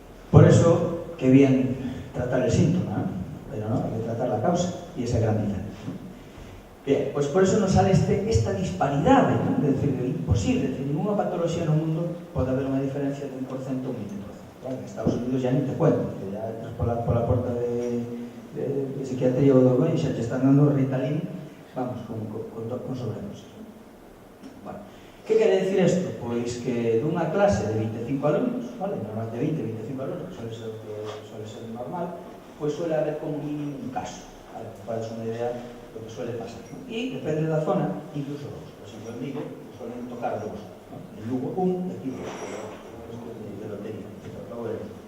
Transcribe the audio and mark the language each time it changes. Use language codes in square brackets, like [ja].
[es] Por eso, que bien tratar el síntoma, ¿no? Pero no, hay que tratar la causa, y esa gran diferencia. Bien, pues por eso nos sale esta disparidade, ¿no? [gl] De decir, é imposible, decir, ninguna patología no mundo pode haber unha diferencia de 1% ou 20%. [es] Claro, en Estados Unidos ya ni te cuento, que ya entras [gl] pola porta de psiquiatría ou do BOI, xa [es] te están dando Ritalin, vamos, con sobredosis. [gl] Bueno, que quere decir isto? Pois que dunha clase de 25 alumnos, vale, normal de 20-25 alumnos, que suele ser normal, pois suele haber como mínimo un caso, vale, para dar unha idea do que suele pasar, ¿no? E depende da zona, incluso dos. Por exemplo, en Vigo [es] suelen tocar dos, [gl] ¿no? En Lugo un, e aquí dos, de lotería, que acabo de ver.